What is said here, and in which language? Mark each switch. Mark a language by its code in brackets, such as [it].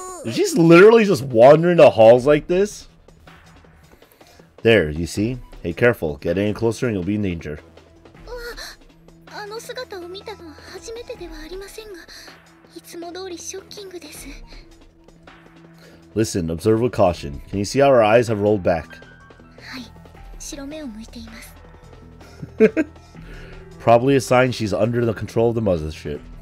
[en] She's literally just wandering the halls like this? There, you see? Hey, careful. Get any closer and you'll be in danger. [ja] あの姿を見たのは初めてではありませんが、いつも通りショッキングです。 [en] Listen, observe with caution. Can you see how her eyes have rolled back? [ja] はい、白目を向いています。 [en] Probably a sign she's under the control of the mothership.